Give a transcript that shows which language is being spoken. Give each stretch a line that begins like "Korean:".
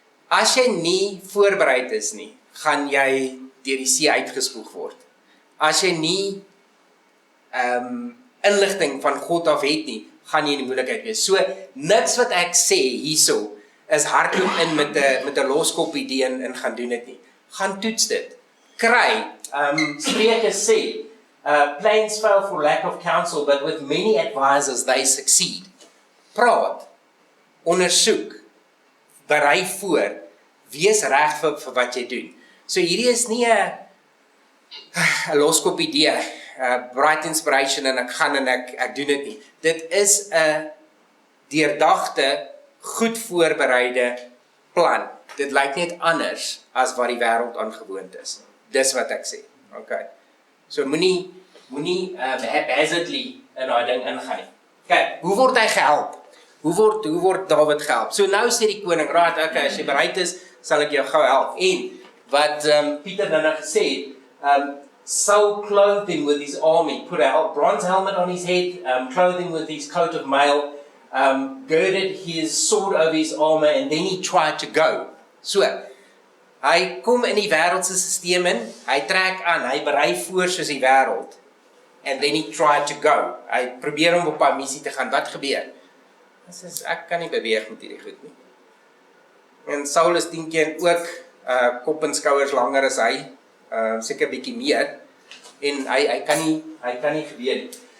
Afrikaans: As jy nie voorbereid is nie, gaan jy deur die see uitgespoeg word. As jy nie inligting van God af het nie, gaan jy in die moeilikheid wees. So, niks wat ek sê hierso, is hardloop in met 'n loskop idee en gaan doen dit nie. Gaan toets dit. Kry, Spreuke sê,
English: plans fail for lack of counsel, but with many advisors they succeed.
Afrikaans: Praat, ondersoek, berei voor, wees reg vir wat jy doen. So hierdie is nie 'n loskop idee, bright inspiration en ek gaan en ek doen dit nie. Dit is 'n deurdagte, goed voorbereide plan. Dit lyk net anders as wat die wêreld aangewoond is. Dis wat ek sê. Okay. So moenie haphazardly in daai ding ingaan nie. Okay, hoe word hy gehelp? Hoe word Dawid gehelp? So nou sê die koning, right, okay, as jy bereid is, sal ek jou gou help. En wat Pieter nou gesê het,
English: Saul clothed him with his army, put a bronze helmet on his head, clothed him with his coat of mail, girded his sword over his armor, and then he tried to go.
Afrikaans: So, hy kom in die wêreldse stelsel in, hy trek aan, hy berei voor soos die wêreld,
English: and then he tried to go.
Afrikaans: Hy probeer om op 'n missie te gaan. Wat gebeur? Hy sê, ek kan nie beweeg met hierdie goed nie. En Saul is 10 keer ook kop en skouers langer as hy, seker bietjie meer, en hy kan nie gebeur nie.